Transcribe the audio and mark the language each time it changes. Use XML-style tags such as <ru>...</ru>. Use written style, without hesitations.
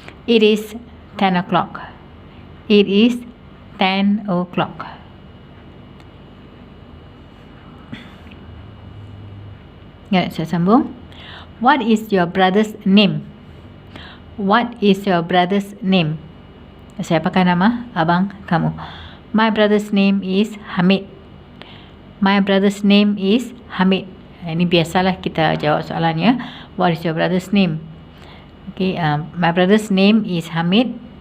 <en>It is 10 o'clock. It is 10 o'clock.</en> <ms>Ya, saya sambung.</ms> <en>What is your brother's name? What is your brother's name?</en> <ms>Siapakah nama abang kamu?</ms> <en>My brother's name is Hamid. My brother's name is Hamid.</en> <ms>Ini biasalah kita jawab soalannya.</ms> <en>What is your brother's name? Okay, my brother's name is Hamid.</en>